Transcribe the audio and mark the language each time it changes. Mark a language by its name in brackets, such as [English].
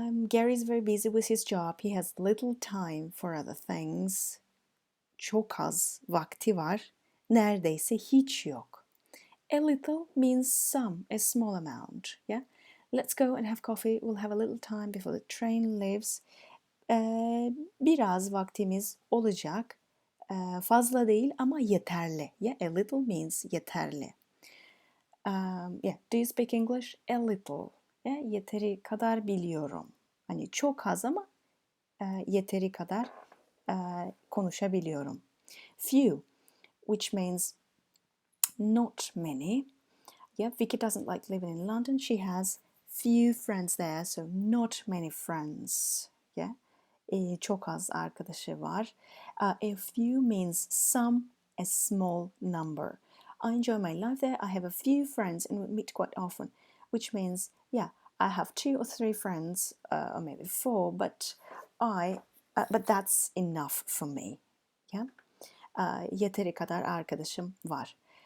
[English] Gary's very busy with his job. He has little time for other things. [Turkish] Çok az vakti var. Neredeyse hiç yok. [English] A little means some, a small amount. Yeah, let's go and have coffee. We'll have a little time before the train leaves. [Turkish] Biraz vaktimiz olacak. Fazla değil ama yeterli. [English] Yeah, a little means yeterli. Yeah, do you speak English? A little. [Turkish] Yeah, yeteri kadar biliyorum. Hani çok az ama yeteri kadar konuşabiliyorum. [English] Few, which means not many. Yeah, Vicky doesn't like living in London. She has few friends there, so not many friends. [Turkish] Yeah, çok az arkadaşı var. [English] A few means some, a small number. I enjoy my life there. I have a few friends and we meet quite often, which means, yeah, I have 2 or 3 friends, or maybe 4, but but that's enough for me. [Turkish] Yeah, yeteri kadar arkadaşım var.